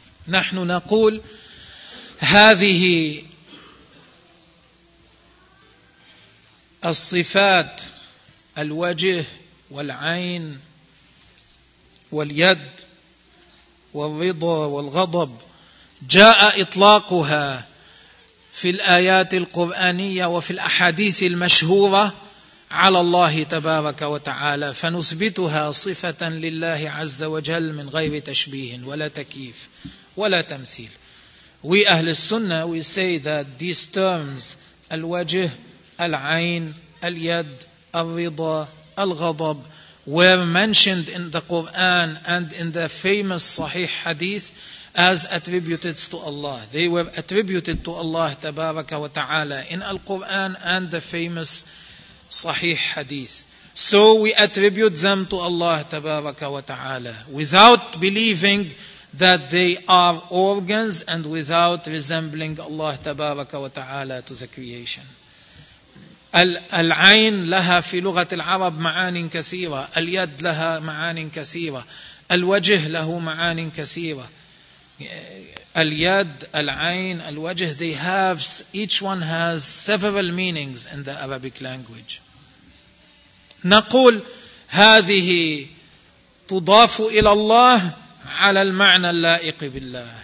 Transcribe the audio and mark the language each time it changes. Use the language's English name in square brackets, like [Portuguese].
[Arabic] نَحْنُ نَقُولُ هَذِهِ الصفات الوجه والعين واليد والرضا والغضب جاء إطلاقها في الآيات القرآنية وفي الأحاديث المشهورة على الله تبارك وتعالى فنثبتها صفة لله عز وجل من غير تشبيه ولا تكييف ولا تمثيل. [English] We [Arabic] أهل السنة [English] we say that these terms [Arabic] الوجه العين اليد الرضا الغضب [English] were mentioned in the Quran and in the famous Sahih Hadith as attributed to Allah. They were attributed to Allah [Arabic] تبارك وتعالى [English] in Al-Quran and the famous Sahih Hadith. So we attribute them to Allah [Arabic] تبارك وتعالى [English] without believing that they are organs and without resembling Allah تبارك وتعالى to the creation. [Arabic] العين لها في لغة العرب معان كثيرة، اليد لها معان كثيرة، الوجه له معان كثيرة. اليد، العين، الوجه، [English] they have, each one has several meanings in the Arabic language. [Arabic] نقول هذه تضاف إلى الله على المعنى اللائق بالله.